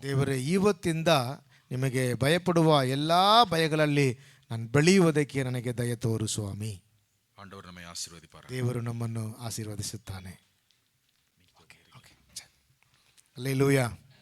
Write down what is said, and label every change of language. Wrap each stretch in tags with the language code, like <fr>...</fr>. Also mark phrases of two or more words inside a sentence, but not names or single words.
<kn>ದೇವರೇ, ಇವತ್ತಿಂದ ನಿಮಗೆ ಭಯಪಡುವ ಎಲ್ಲ ಭಯಗಳಲ್ಲಿ ನಾನು ಬೆಳೆಯುವುದಕ್ಕೆ ನನಗೆ ದಯ ತೋರು ಸ್ವಾಮಿ.</kn> <ta>ஆண்டவர் நம்மை ஆசீர்வதிப்பார்.</ta> <kn>ದೇವರು ನಮ್ಮನ್ನು ಆಶೀರ್ವದಿಸುತ್ತಾನೆ. ಹಲ್ಲೆಲೂಯಾ.</kn>